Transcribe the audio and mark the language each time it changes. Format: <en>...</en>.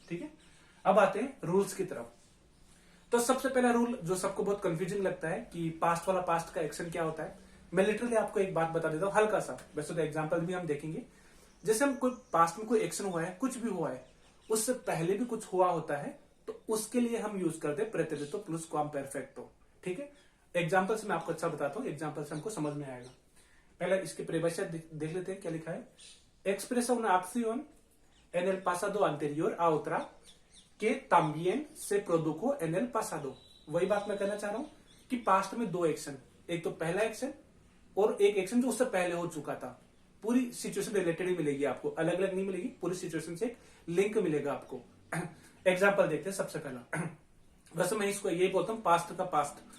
<hi>ठीक है, अब आते हैं रूल्स की तरफ। तो सबसे पहला रूल जो सबको बहुत कंफ्यूजिंग लगता है कि पास्ट वाला पास्ट का एक्शन क्या होता है, मैं लिटरली आपको एक बात बता देता हूँ हल्का सा, वैसे तो एग्जांपल भी हम देखेंगे। जैसे हम कोई पास्ट में कोई एक्शन हुआ है, कुछ भी हुआ है, उससे पहले भी कुछ हुआ होता है, तो उसके लिए हम यूज करते हैं प्रेतेरितो प्लस क्वाम्पेरफेक्टो। ठीक है, एग्जाम्पल से मैं आपको अच्छा बताता हूँ, एग्जाम्पल से हमको समझ में आएगा। पहले इसकी परिभाषा देख लेते हैं क्या लिखा है।</hi> <es>एक्सप्रेसा una acción en el pasado anterior a otra que también se produjo en el pasado।</es> <hi>वही बात मैं कहना चाह रहा हूं कि पास्ट में दो एक्शन, एक तो पहला एक्शन और एक एक्शन जो उससे पहले हो चुका था। पूरी सिचुएशन रिलेटेड ही मिलेगी आपको, अलग अलग नहीं मिलेगी, पूरी सिचुएशन से लिंक मिलेगा आपको। एग्जाम्पल देखते हैं सबसे पहला। वैसे मैं इसको यही बोलता हूँ पास्ट का पास्ट।</hi>